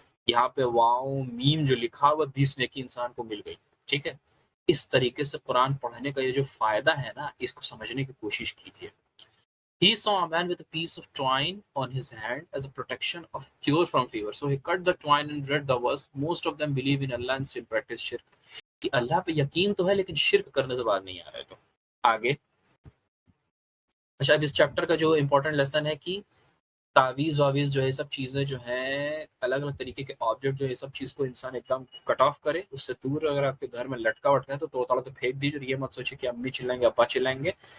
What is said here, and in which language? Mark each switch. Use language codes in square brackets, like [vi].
[hi] यहाँ पे wow meme जो लिखा हुआ 20 नेकी इंसान को मिल गई। ठीक है। इस तरीके से कुरान पढ़ने का ये जो फायदा है ना, इसको समझने की कोशिश कीजिए। [en] He saw a man with a piece of twine on his hand as a protection of cure from fever. So he cut the twine and read the verse. Most of them believe in Allah and still practice shirk. [hi] कि अल्लाह पे यकीन तो है लेकिन शिर्क करने से बात नहीं आ रहा है। तो आगे अच्छा, अब इस चैप्टर का जो इम्पोर्टेंट लेसन है कि तावीज़ वावीज़ जो है सब चीज़ें जो हैं, अलग अलग तरीके के ऑब्जेक्ट जो है सब चीज़ को इंसान एकदम कट ऑफ करे, उससे दूर। अगर आपके घर में लटका वटका है तो तोड़ ताड़ के फेंक दीजिए। ये मत सोचिए कि अम्मी चिल्लाएंगे, अब्बा चिल्लाएंगे।